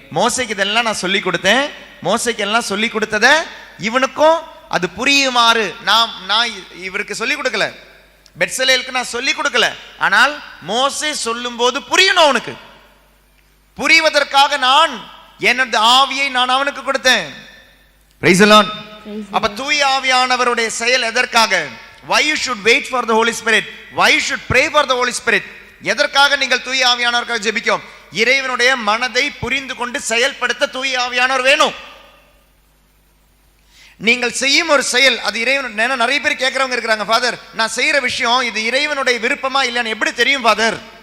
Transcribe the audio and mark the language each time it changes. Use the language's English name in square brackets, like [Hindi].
[Tamil] மோசைக்கு இதெல்லாம் நான் சொல்லி கொடுத்தேன். மோசைக்கு எல்லாம் சொல்லி கொடுத்தத இவனுக்கும் அது புரியுமாறு நான் இவருக்கு சொல்லி கொடுக்கல, பெத்சலேலுக்கு நான் சொல்லி கொடுக்கல. ஆனால் மோசே சொல்லும் போது புரியணும் அவனுக்கு. புரிவதற்காக நான் என்னோட ஆவியை நான் அவனுக்கு கொடுத்தேன். Praise the Lord. அப்ப தூய ஆவியானவருடைய செயல் எதற்காக? [English] why you should wait for the holy spirit, why you should pray for the holy spirit. [Tamil] எதற்காக நீங்கள் தூய ஆவியானவருக்காக ஜெபிக்கும்? இறைவனுடைய மனதை புரிந்து கொண்டு செயல்படுத்த தூய ஆவியானவர் வேணும். நீங்கள் செய்யும் ஒரு செயல் அது இறைவன். நிறைய பேர் கேட்கறவங்க இருக்கிறாங்க, ஃபாதர் நான் செய்யற விஷயம் இது இறைவனுடைய விருப்பமா இல்லையான்னு எப்படி தெரியும் ஃபாதர்?